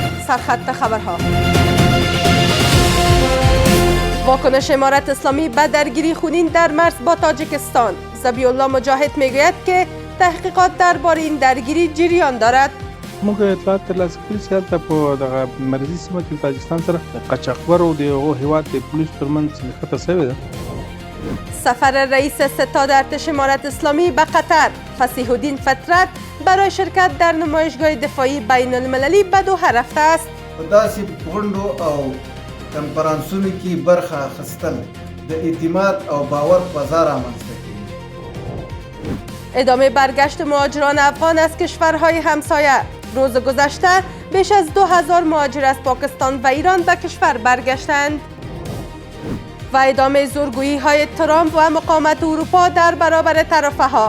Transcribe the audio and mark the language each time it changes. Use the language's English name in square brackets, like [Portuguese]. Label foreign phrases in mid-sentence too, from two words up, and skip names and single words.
[Persian] سرخط خبرها. واکنش امارت اسلامی به درگیری خونین در مرز با تاجیکستان. ذبیح الله مجاهد میگوید که تحقیقات درباره این درگیری جریان دارد. [Pashto] موږ اطلاعات ترلاسه کړي چې هلته په دغه مرکزي سیمه کې تاجکستان سره د قاچاقبرو د هغو هېواد د پولیسو ترمنځ نښته شوې ده. [Persian] سفر رئیس ستاد ارتش امارت اسلامی به قطر. فصیح الدین فطرت برای شرکت در نمایشگاه دفاعی بین المللی به دوحه رفته است. [Pashto] په داسې غونډو او کنفرانسونو کې برخه اخیستل د اعتماد او باور فضا رامنځته کوي. [Persian] ادامه برگشت مهاجران افغان از کشورهای همسایه. روز گذشته بیش از 2000 مهاجر از پاکستان و ایران به کشور برگشتند. و ادامه زورگویی های ترامپ و مقاومت اروپا در برابر تعرفه ها.